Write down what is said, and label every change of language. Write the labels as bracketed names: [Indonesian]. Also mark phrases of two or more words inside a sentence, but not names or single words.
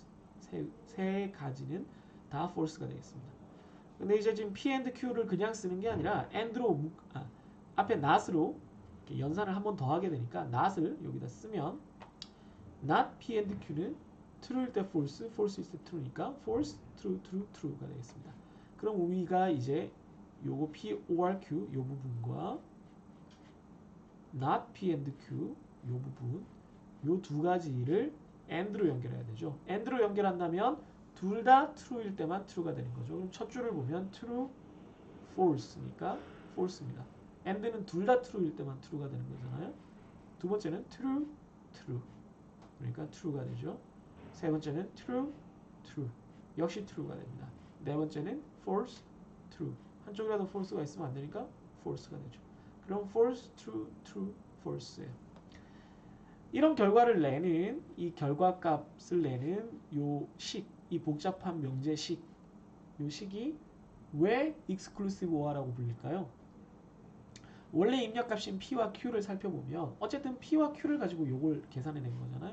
[Korean] 세 가지는 다 false가 되겠습니다. 근데 이제 지금 [English] P and Q [Korean] 를 그냥 쓰는 게 아니라 and로 앞에 not으로 연산을 한 번 더 하게 되니까 not을 여기다 쓰면 [English] not P and Q [Korean] 는 true일 때 false, false일 때 true니까 [English] false, true, true, [Korean] true가 되겠습니다. 그럼 우리가 이제 요거 [English] P or Q [Korean] 요 부분과 [English] not P and Q [Korean] 요 부분 요 두 가지를 and로 연결해야 되죠. and로 연결한다면 둘 다 true일 때만 true가 되는 거죠. 그럼 첫 줄을 보면 [English] true, false [Korean] 니까 false입니다. and는 둘 다 true일 때만 true가 되는 거잖아요. 두 번째는 [English] true, true. [Korean] 그러니까 true가 되죠. 세 번째는 [English] true, true. [Korean] 역시 true가 됩니다. 네 번째는 [English] false, true. [Korean] 한쪽이라도 false가 있으면 안 되니까 false가 되죠. 그럼 [English] false, true, true, [Korean] false예요. 이런 결과를 내는 이 결과값을 내는 요 식, 이 복잡한 명제식, 요 식이 왜 [English] exclusive or [Korean] 라고 불릴까요? 원래 입력값인 P와 Q를 살펴보면 어쨌든 P와 Q를 가지고 요걸 계산해낸 거잖아요.